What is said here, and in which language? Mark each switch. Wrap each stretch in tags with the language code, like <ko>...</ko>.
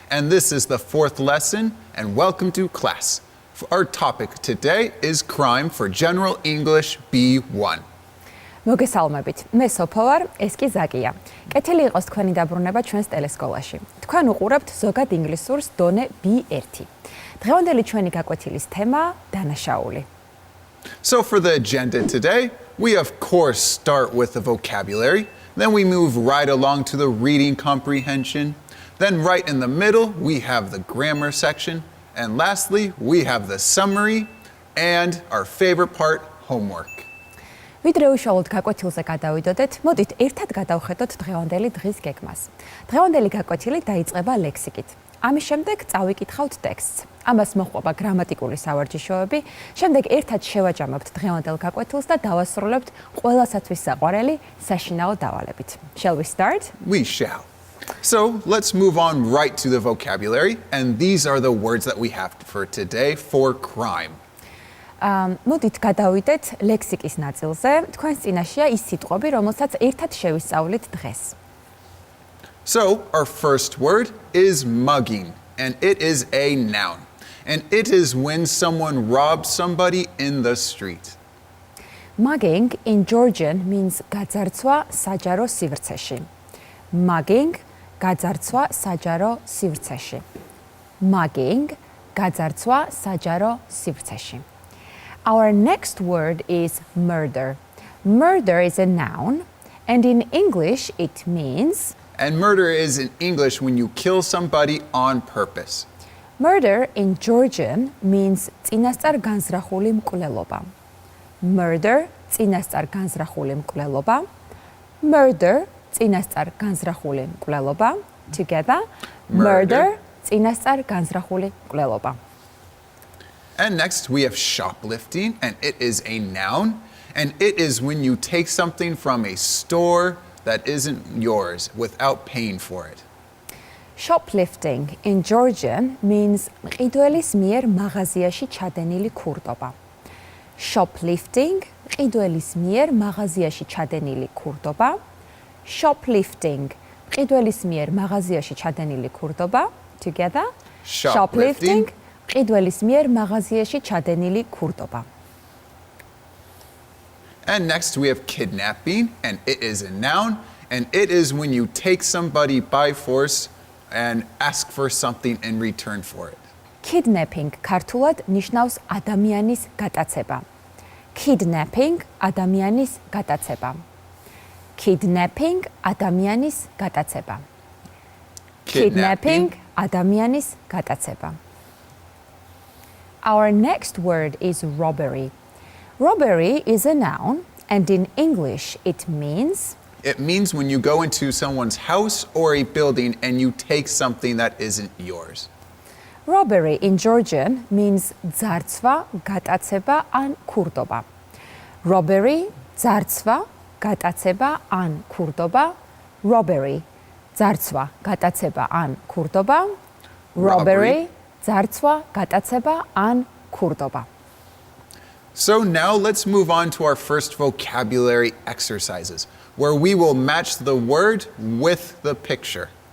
<en>And this is the fourth lesson. And welcome to class. Our topic today is crime for General English B1.</en> <ka>მოგესალმებით. მე სოფო ვარ, ეს კი ზაკია. კეთილი იყოს თქვენი დაბრუნება ჩვენს ტელესკოლაში. თქვენ უყურებთ ზოგად ინგლისურს დონე B1. დღევანდელი ჩვენი გაკვეთილის თემაა დანაშაული.</ka> <en>So for the agenda today, we of course start with the vocabulary, then we move right along to the reading comprehension, then right in the middle we have the grammar section, and lastly we have the summary and our favorite part, homework.</en> <ka>ვიდრე უშუალოდ გაკვეთილზე გადავიდოდეთ, მოდით ერთად გადავხედოთ დღევანდელი დღის გეგმას. დღევანდელი გაკვეთილი დაიწყება ლექსიკით. ამის შემდეგ წავიკითხავთ ტექსტს. ამას მოჰყვება გრამატიკული სავარჯიშოები, შემდეგ ერთად შევაჯამებთ დღევანდელ გაკვეთილს და დავასრულებთ ყველასათვის საყვარელი საშინაო დავალებით.</ka> <en>Shall we start? We shall. So let's move on right to the vocabulary, and these are the words that we have for today for crime.</en> <ka>მოდით გადავიდეთ ლექსიკის ნაწილზე. თქვენს წინაშეა ის სიტყვები, რომელსაც ერთად შევისწავლით დღეს.</ka> <en>So our first word is mugging, and it is a noun. And it is when someone robs somebody in the street. Mugging in Georgian means</en> <ka>გაძარცვა საჯარო სივრცეში. Mugging გაძარცვა საჯარო სივრცეში. Mugging გაძარცვა საჯარო სივრცეში.</ka> <en>Our next word is murder. Murder is a noun, and in English it means... And murder is in English when you kill somebody on purpose. Murder in Georgian means</en> <ka>წინასწარ განზრახული მკვლელობა. Murder წინასწარ განზრახული მკვლელობა. Murder წინასწარ განზრახული მკვლელობა.</ka> <en>Together,</en> <ka>murder წინასწარ განზრახული მკვლელობა.</ka> <en>And next we have shoplifting, and it is a noun, and it is when you take something from a store that isn't yours without paying for it. Shoplifting in Georgian means</en> <ka>მყიდველის მიერ მაღაზიაში ჩადენილი ქურდობა. Shoplifting მყიდველის მიერ მაღაზიაში ჩადენილი ქურდობა. Shoplifting მყიდველის მიერ მაღაზიაში ჩადენილი ქურდობა.</ka> <en>Together,</en> <ka>shoplifting მყიდველის მიერ მაღაზიაში ჩადენილი ქურდობა.</ka> <en>And next we have kidnapping, and it is a noun, and it is when you take somebody by force and ask for something in return for it.</en> <ka>Kidnapping ქართულად ნიშნავს ადამიანის გატაცება. Kidnapping ადამიანის გატაცება. Kidnapping ადამიანის გატაცება. Kidnapping ადამიანის გატაცება.</ka> <en>Our next word is robbery. Robbery is a noun, and in English it means... It means when you go into someone's house or a building and you take something that isn't yours. Robbery in Georgian means</en> <ka>ძარცვა, გატაცება ან ქურდობა. Robbery, ძარცვა, გატაცება ან ქურდობა. Robbery, ძარცვა, გატაცება ან ქურდობა. Robbery, ძარცვა, გატაცება ან ქურდობა.</ka> <en>So now let's move on to our first vocabulary exercises, where we will match the word with the picture.</en>